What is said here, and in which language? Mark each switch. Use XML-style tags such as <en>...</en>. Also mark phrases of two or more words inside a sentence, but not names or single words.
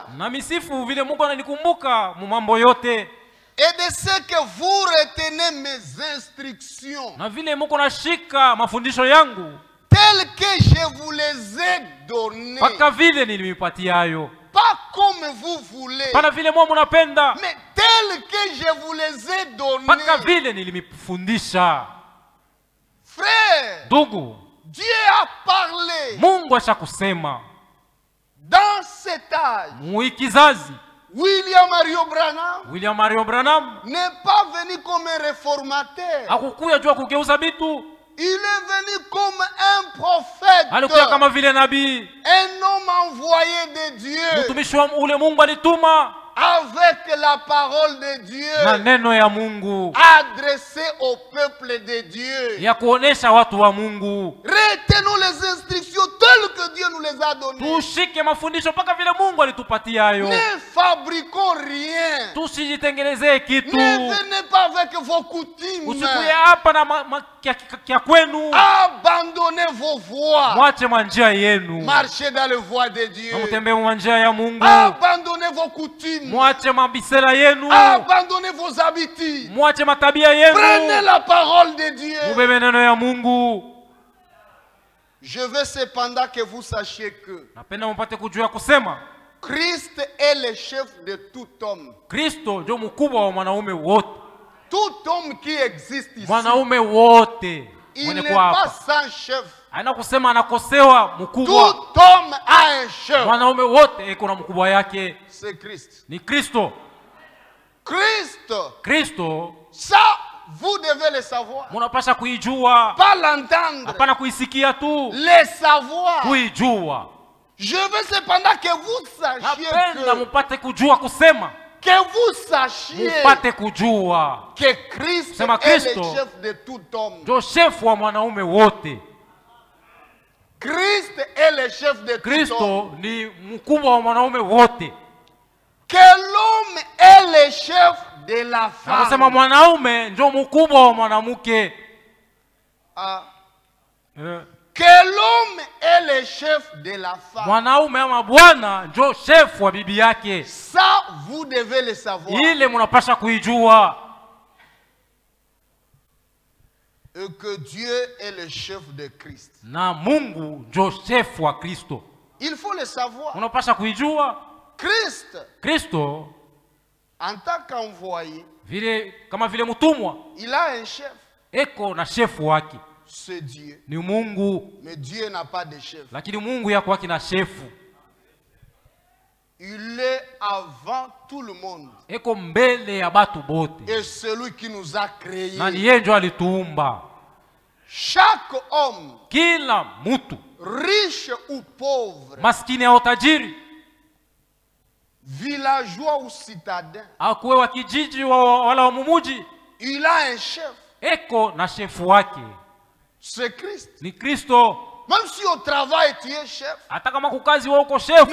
<sw>Na misifu vile Mungu ananikumbuka mu mambo yote.</sw> <fr>Et de ce que vous retenez mes instructions,</fr> <sw>Na vile Mungu anashika mafundisho yangu</sw> <fr>telles que je vous les ai données.</fr> <sw>paka vile nilimipatia hayo.</sw> <fr>Pas comme vous voulez,</fr> <sw>Pana vile mwa munapenda,</sw> <fr>mais telles que je vous les ai données.</fr> <sw>paka vile nilimifundisha.</sw> <fr>Frère,</fr> <sw>Ndugu,</sw> <fr>Dieu a parlé.</fr> <sw>Mungu asha kusema.</sw> <fr>Dans cet âge,</fr> <sw>Muikizazi</sw> <fr>William Mario Branham</fr> <sw>William Mario Branham</sw> <fr>n'est pas venu comme un réformateur.</fr> <sw>hakukuya jua kugeuza vitu,</sw> <fr>Il est venu comme un prophète,</fr> <sw>alikuya kama vile nabii,</sw> <fr>un homme envoyé de Dieu,</fr> <sw>mtumishi wa ule Mungu alituma</sw> <fr>avec la parole de Dieu,</fr> <sw>na neno ya Mungu</sw> <fr>adressé au peuple de Dieu.</fr> <sw>ya kuonesha watu wa Mungu.</sw> <fr>Retenons les instructions telles que Dieu nous les a données.</fr> <sw>Tushike mafundisho mpaka vile Mungu alitupatia hayo.</sw> <fr>Ne fabriquons rien.</fr> <sw>Tusijitengenezee kitu.</sw> <fr>Ne venez pas avec vos coutumes.</fr> <sw>Usikuye hapa na kia kwenu.</sw> <fr>Abandonnez vos voies.</fr> <sw>Mwache manjia yenu.</sw> <fr>Marchez dans les voies de Dieu.</fr> <sw>Na mutembee manjia ya Mungu.</sw> <fr>Abandonnez vos coutumes.</fr> <sw>Mwache mabisela yenu.</sw> <fr>Abandonnez vos habitudes.</fr> <sw>Mwache matabia yenu.</sw> <fr>Prenez la parole de Dieu.</fr> <sw>Mubebe neno ya Mungu.</sw> <fr>Je veux cependant que vous sachiez que</fr> <sw>Napenda mpate kujua kusema</sw> <fr>Christ est le chef de tout homme.</fr> <sw>Kristo ndio mkubwa wa mwanaume wote.</sw> <fr>Tout homme qui existe ici,</fr> <sw>Mwanaume wote</sw> <fr>il</fr> <sw>mwenye</sw> <fr>n'est</fr> <sw>kuwa</sw> <fr>pas</fr> <sw>hapa</sw> <fr>sans chef.</fr> <sw>haina kusema anakosewa mkubwa.</sw> <fr>Tout homme a un chef.</fr> <sw>Mwanaume wote iko na mkubwa yake,</sw> <fr>C'est Christ.</fr> <sw>ni Kristo.</sw> <fr>Christ,</fr> <sw>Kristo</sw> <fr>ça, vous devez le savoir.</fr> <sw>munapasha kuijua,</sw> <fr>Pas l'entendre,</fr> <sw>hapana kuisikia tu,</sw> <fr>le savoir.</fr> <sw>kuijua.</sw> <fr>Je veux cependant que vous sachiez</fr> <sw>Napenda mupate kujua kusema,</sw> <fr>que vous sachiez</fr> <sw>mupate kujua</sw> <fr>que Christ</fr> <sw>Sema</sw> <fr>est</fr> <sw>Kristo.</sw> <fr>le chef de tout homme.</fr> <sw>ndio shefu wa mwanaume wote.</sw> <fr>Christ est le chef de tout homme.</fr> <sw>Kristo ni mkubwa wa mwanaume wote.</sw> <fr>Que l'homme est le chef de la</fr> <sw>Nakusema</sw> <fr>femme.</fr> <sw>mwanaume ndio mkubwa wa mwanamke. Ah. Eh,</sw> <fr>Que l'homme est le chef de la femme.</fr> <sw>Mwanaume ama bwana ndio shefu wa bibi yake.</sw> <fr>Ça, vous devez le savoir.</fr> <sw>Ile munapasha kuijua.</sw> <fr>Et que Dieu est le chef de Christ.</fr> <sw>Na Mungu ndio shefu wa Kristo.</sw> <fr>Il faut le savoir.</fr> <sw>Unapasha kuijua.</sw> <fr>Christ,</fr> <sw>Kristo</sw> <fr>en tant qu'envoyé,</fr> <sw>vile kama vile mtumwa</sw> <fr>il a un chef.</fr> <sw>eko na shefu wake,</sw> <fr>C'est Dieu.</fr> <sw>ni Mungu,</sw> <fr>Mais Dieu n'a pas de chef.</fr> <sw>lakini Mungu yako wake na shefu.</sw> <fr>Il est avant tout le monde.</fr> <sw>Eko mbele ya batu bote.</sw> <fr>Et celui qui nous a créés.</fr> <sw>Na ni yeye ndio alituumba.</sw> <fr>Chaque homme,</fr> <sw>Kila mtu,</sw> <fr>riche ou pauvre,</fr> <sw>maskini au tajiri,</sw> <fr>villageois ou citadin,</fr> <sw>akuwe wa kijiji wala wa mumuji,</sw> <fr>il a un chef.</fr> <sw>eko na shefu wake,</sw> <fr>C'est Christ.</fr> <sw>ni Kristo.</sw> <fr>Même si au travail tu es chef,</fr> <sw>Hata kama kukazi wewe uko shefu,</sw>